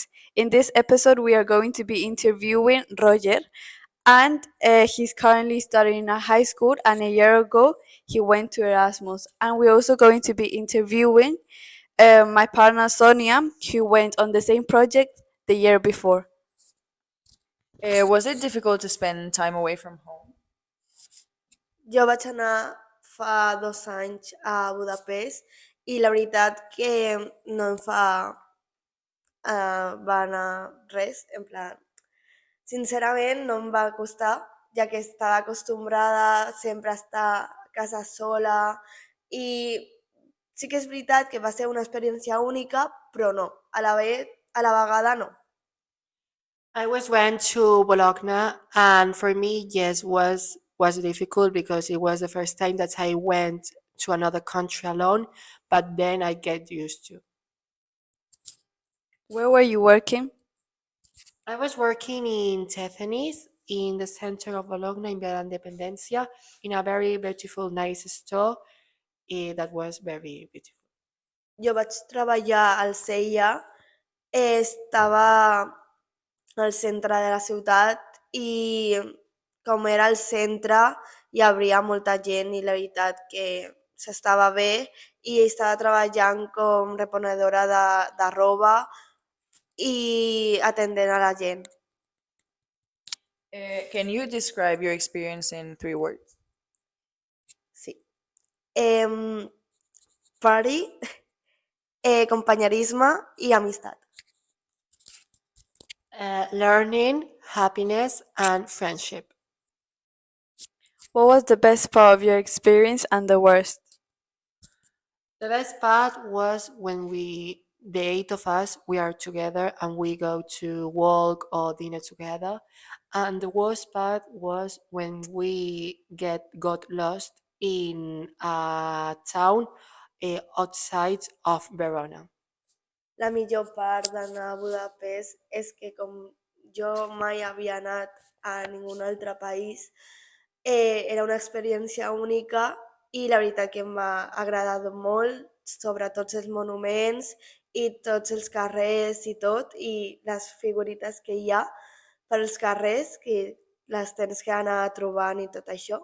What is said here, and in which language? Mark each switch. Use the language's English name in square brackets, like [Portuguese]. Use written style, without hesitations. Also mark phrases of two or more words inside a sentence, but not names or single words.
[English] In this episode, we are going to be interviewing Roger, and he's currently studying at high school. And a year ago, he went to Erasmus. And we're also going to be interviewing my partner Sonia, who went on the same project the year before. Was it difficult to spend time away from home? [Catalan] Jo vaig anar fa 2 anys a Budapest i la veritat que no em fa va anar res, [Spanish] en plan, [Catalan] sincerament no em va costar, ja que estava acostumbrada sempre a estar a casa sola i sí que és veritat que va ser una experiència única, però no, a la vegada no. [English] I was went to Bologna, and for me, yes, was difficult because it was the first time that I went to another country alone. But then I get used to. Where were you working? I was working in Tiffany's in the center of Bologna in Via Independencia in a very beautiful, nice store. That was very beautiful. [Catalan] Jo vaig treballar al CIA, estava al centre de la ciutat i com era al centre hi havia molta gent i la veritat que s'estava bé i estava treballant com reponedora de roba i atendent a la gent. [English] Can you describe your experience in 3 words? [Catalan] Sí. Party, companyerisme i amistat. [English] Learning, happiness, and friendship. What was the best part of your experience and the worst? The best part was when the eight of us, we are together and we go to walk or dinner together. And the worst part was when we got lost in a town outside of Verona. [Catalan] La millor part d'anar a Budapest és que com jo mai havia anat a ningun altre país, era una experiència única i la veritat que m'ha agradat molt, sobre tots els monuments i tots els carrers i tot, i les figurites que hi ha pels carrers, que les tens que anar trobant i tot això.